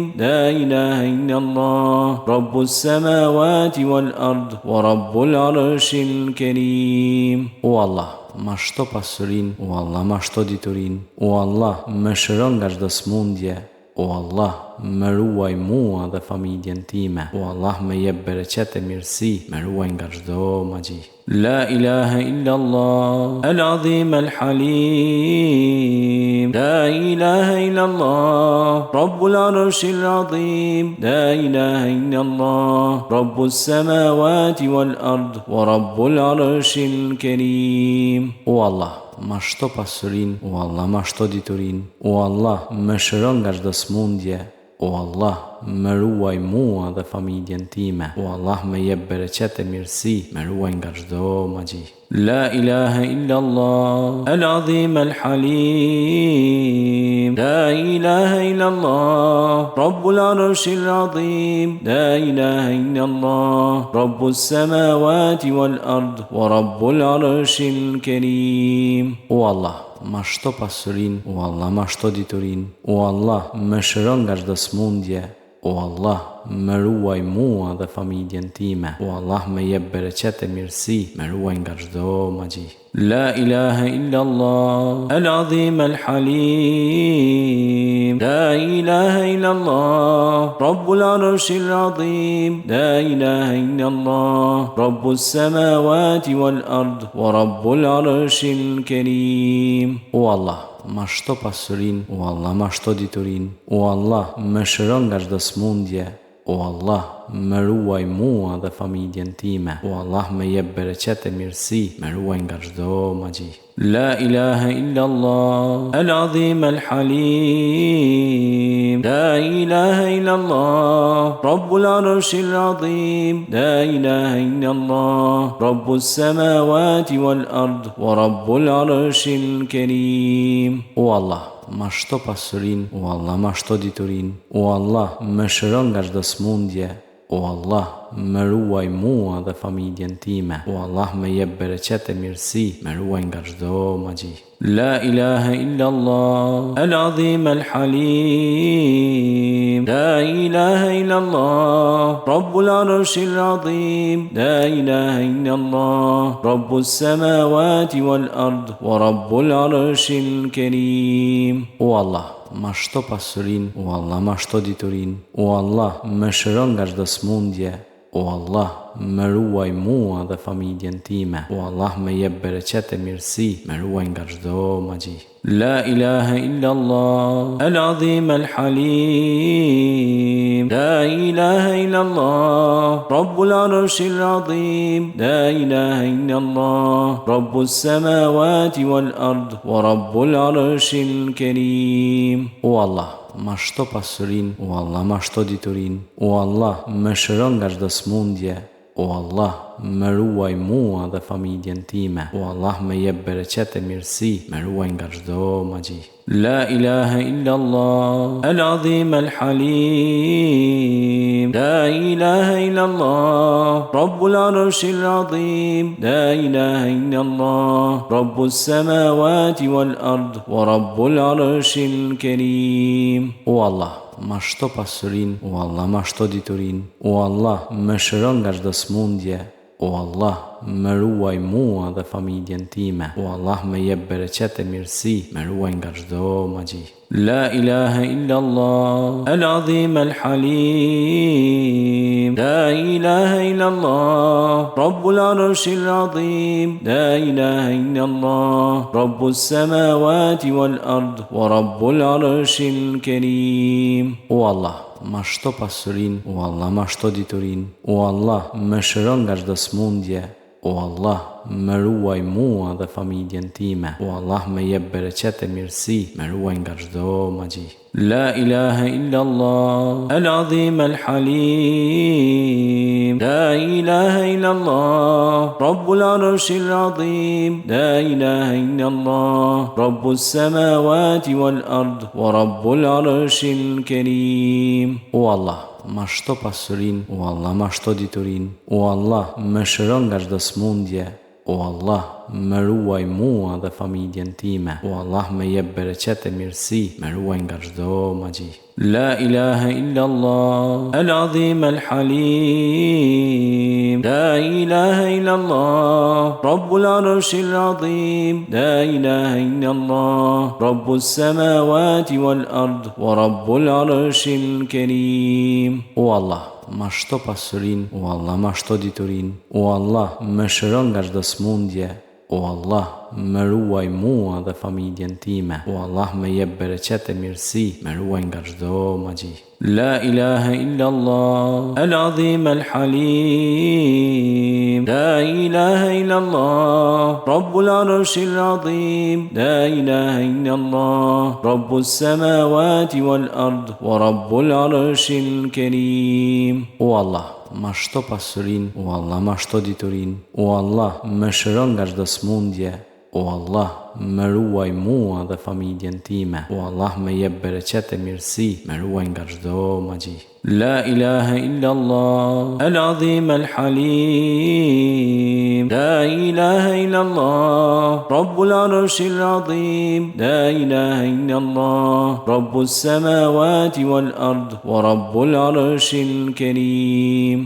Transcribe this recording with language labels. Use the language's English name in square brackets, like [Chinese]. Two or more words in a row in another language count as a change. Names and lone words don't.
[Arabic] لا إله إلا الله، رب السماوات والأرض، ورب العرش الكريم. [Albanian] O Allah, ma shto pasurin, o Allah, ma shto diturin, o Allah, më shëron nga çdo smundje, o Allah, më ruaj mua dhe familjen time, o Allah, më jep bereqet e mirësi, më ruaj nga çdo magji. [Arabic] لا إله إلا الله، العظيم الحليم. لا إله إلا الله، رب العرش العظيم. لا إله إلا الله، رب السماوات والأرض، ورب العرش الكريم. [Albanian] O Allah, ma shto pasurin, o Allah, ma shto diturin, o Allah, më shëron nga çdo smundje, o Allah, më ruaj mua dhe familjen time, o Allah, më jep bereqet e mirësi, më ruaj nga çdo magji. [Arabic] لا إله إلا الله، العظيم الحليم. لا إله إلا الله، رب العرش العظيم. لا إله إلا الله، رب السماوات والأرض، ورب العرش الكريم. [Albanian] O Allah, ma shto pasurin, o Allah, ma shto diturin, o Allah, më shëron nga çdo smundje, o Allah, më ruaj mua dhe familjen time, o Allah, më jep bereqet e mirësi, më ruaj nga çdo magji. [Arabic] لا إله إلا الله، العظيم الحليم. لا إله إلا الله، رب العرش العظيم. لا إله إلا الله، رب السماوات والأرض، ورب العرش الكريم. [Albanian] O Allah, ma shto pasurin, o Allah, ma shto diturin, o Allah, më shëron nga çdo smundje, o Allah, më ruaj mua dhe familjen time, o Allah, më jep bereqet e mirësi, më ruaj nga çdo magji. [Arabic] لا إله إلا الله، العظيم الحليم. لا إله إلا الله، رب العرش العظيم. لا إله إلا الله، رب السماوات والأرض، ورب العرش الكريم. [Albanian] O Allah, ma shto pasurin, o Allah, ma shto diturin, o Allah, më shëron nga çdo smundje, o Allah, më ruaj mua dhe familjen time, o Allah, më jep bereqet e mirësi, më ruaj nga çdo magji. [Arabic] لا إله إلا الله، العظيم الحليم. لا إله إلا الله، رب العرش العظيم. لا إله إلا الله، رب السماوات والأرض، ورب العرش الكريم. [Albanian] O Allah, ma shto pasurin, o Allah, ma shto diturin, o Allah, më shëron nga çdo smundje, o Allah, më ruaj mua dhe familjen time, o Allah, më jep bereqet e mirësi, më ruaj nga çdo magji. [Arabic] لا إله إلا الله، العظيم الحليم. لا إله إلا الله، رب العرش العظيم. لا إله إلا الله، رب السماوات والأرض، ورب العرش الكريم. [Albanian] O Allah, ma shto pasurin, o Allah, ma shto diturin, o Allah, më shëron nga çdo smundje, o Allah, më ruaj mua dhe familjen time, o Allah, më jep bereqet e mirësi, më ruaj nga çdo magji. [Arabic] لا إله إلا الله، العظيم الحليم. لا إله إلا الله، رب العرش العظيم. لا إله إلا الله، رب السماوات والأرض، ورب العرش الكريم. [Albanian] O Allah, ma shto pasurin, o Allah, ma shto diturin, o Allah, më shëron nga çdo smundje, o Allah, më ruaj mua dhe familjen time, o Allah, më jep bereqet e mirësi, më ruaj nga çdo magji. [Arabic] لا إله إلا الله، العظيم الحليم. لا إله إلا الله، رب العرش العظيم. لا إله إلا الله، رب السماوات والأرض، ورب العرش الكريم. [Albanian] O Allah, ma shto pasurin, o Allah, ma shto diturin, o Allah, më shëron nga çdo smundje, O Allah, më ruaj mua dhe familjen time. O Allah, më jep bereqet e mirësi, më ruaj nga çdo magji. [Arabic] لا إله إلا الله، العظيم الحليم. لا إله إلا الله، رب العرش العظيم. لا إله إلا الله، رب السماوات والأرض، ورب العرش الكريم. [Albanian] O Allah, ma shto pasurin, o Allah, ma shto diturin, o Allah, më shëron nga çdo smundje, o Allah, më ruaj mua dhe familjen time, o Allah, më jep bereqet e mirësi, më ruaj nga çdo magji. [Arabic] لا إله إلا الله، العظيم الحليم. لا إله إلا الله، رب العرش العظيم. لا إله إلا الله، رب السماوات والأرض، ورب العرش الكريم. [Albanian] O Allah, ma shto pasurin, o Allah, ma shto diturin, o Allah, më shëron nga çdo smundje, o Allah, më ruaj mua dhe familjen time, o Allah, më jep bereqet e mirësi, më ruaj nga çdo magji. [Arabic] لا إله إلا الله، العظيم الحليم. لا إله إلا الله، رب العرش العظيم. لا إله إلا الله، رب السماوات والأرض، ورب العرش الكريم. [Albanian] O Allah, ma shto pasurin, o Allah, ma shto diturin, o Allah, më shëron nga çdo smundje, o Allah, më ruaj mua dhe familjen time, o Allah, më jep bereqet e mirësi, më ruaj nga çdo magji. [Arabic] لا إله إلا الله، العظيم الحليم. لا إله إلا الله، رب العرش العظيم. لا إله إلا الله، رب السماوات والأرض، ورب العرش الكريم.